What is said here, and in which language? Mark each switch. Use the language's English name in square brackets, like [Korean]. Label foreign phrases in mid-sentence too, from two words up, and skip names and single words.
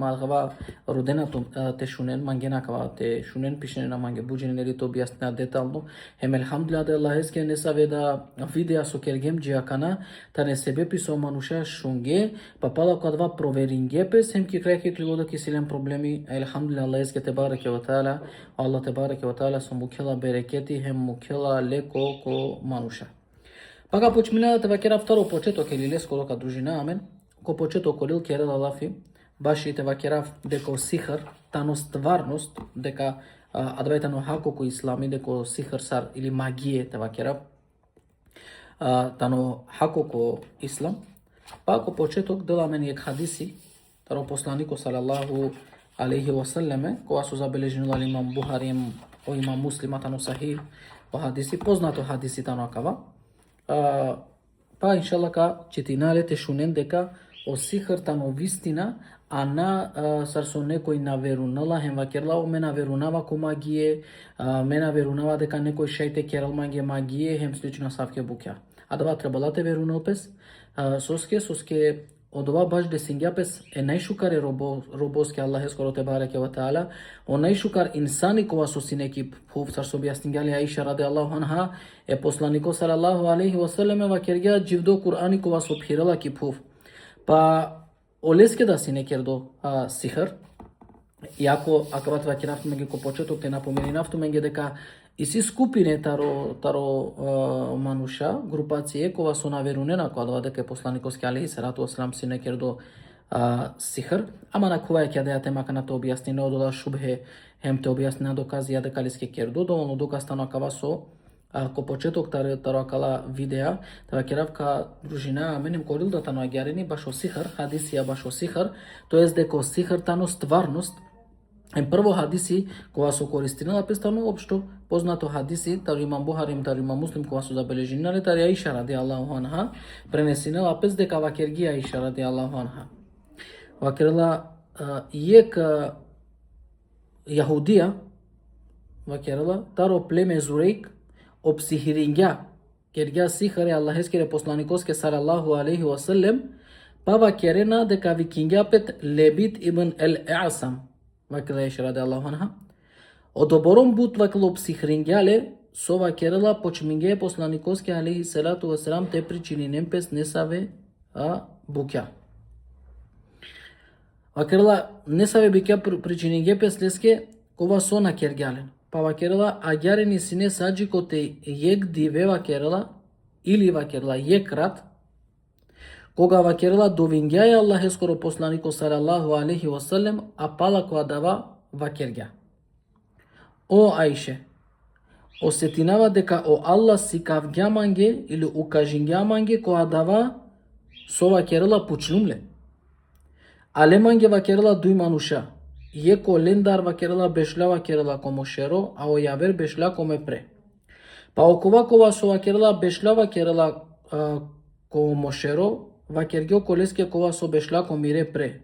[Romany] akava rodena tu te shunen mangena akava te shunen pishnena mange bujeneri to objasnina detaljno hem elhamdulillah da Allah eske ne saveda videa so kergem džiakana tane sebe piso manusha shunge papala kadva proveringe pes hem ki kreke kligoda ki silen problemi elhamdulillah Allah eske [Arabic] تبارك وتعالى [Romany] Allah [Arabic] تبارك وتعالى [Romany] so mukela bereketi hem mukela leko ko manusha. Paka počmina teba kera vtaro početo kelile skoro ka družina amen. Ko početo kolil kerela lafi, baš i teba kera deko sihr, tano stvarnost, deka advaitano hako ko islami, deko sihr sar ili magije teba kera, tano hako ko islam. Pa ko početok dela meni ek hadisi, taro poslaniko [Arabic] صلى الله عليه وسلم, [Romany] koja su zabeležnila imam Buharim o imam muslima tano sahih o hadisi, poznato hadisi tano akava. Pa inshallah ka četinale te šunen deka o sihr tano vistina, a na sar so nekoj naverunala hem vakerla o mena verunava ko magije, mena verunava deka nekoj šajte keral mange magije hem slična savke bukja. A dava trebala te verunal pes, soske od ova baš desingja pes e najšukare roboske Allah skoro [Arabic] تبارك وتعالى, [Romany] o najšukar insani kova su si neki puf, sar so objasningali Aisha [Arabic] رضي الله عنها, [Romany] e poslaniko [Arabic] صلى الله عليه وسلم [Romany] va kerga jivdo Kur'ani kova su phirala ki puf. Pa oleske da si nekerdo sihr, iako akavat va kiraft menge ko početok te napomeni naftu menge deka isi skupine taro manusha, grupacije kova su naverunena ko adva deke poslanikoski [Arabic] عليه الصلاة والسلام [Romany] si nekerdo sihr, ama na kova je kjada ja temaka na to objasni ne odola šubhe, hem te objasni na dokazi ja dekaliske kerdo, dovoljno dokaz tano akava so, ko početok taro akala videa, tava keravka družina menim koril da tano agjareni baš o sihr, hadisija baš o sihr, [Macedonian] to jest [Romany] deko sihr tano stvarnost. Prvo hadisi koja su koristinala pestano opšto poznato hadisi, tar imam Buharim, tar imam Muslim koja su zabeležinali, tar Aisha [Arabic] رضي الله عنها [Romany] prenesinela pes deka vakergi Aisha [Arabic] رضي الله عنها. [Romany] Vakerla jek Jahudija, vakerla taro pleme Zurejk ob sihiringja, kergja sihare Allah eskere poslanikoske [Arabic] صلى الله عليه وسلم, [Romany] pa vakerena deka vikingja pet Lebit ibn el-Asam, vakela Aisha [Arabic] رضي الله عنها. [Romany] Odoborom but vakelo psihringjale, so vakerela počminge poslanikoske [Arabic] عليه الصلاة والسلام [Romany] te pričininem pes nesave bukja. Vakerela nesave bukja pričininge pes leske kova sona kergjalen. Pa vakerela agjareni sine sađi kote jek dive vakerela ili vakerela jek rat, koga vakerela dovingjaja Allah skoro poslaniko [Arabic] صلى الله عليه وسلم, [Romany] a pala koja dava vakergja. O Aisha, osetinava deka o Allah sikavgja mange ili ukažingja mange koja dava so vakerela pučnumle. Ale mange vakerela duj manusha, jeko lendar vakerela bešla vakerela komo šero, a o javer bešla kome pre. Pa okova so vakerela bešla vakerela komo šero, vakergjo koleske kova so bešla komire pre.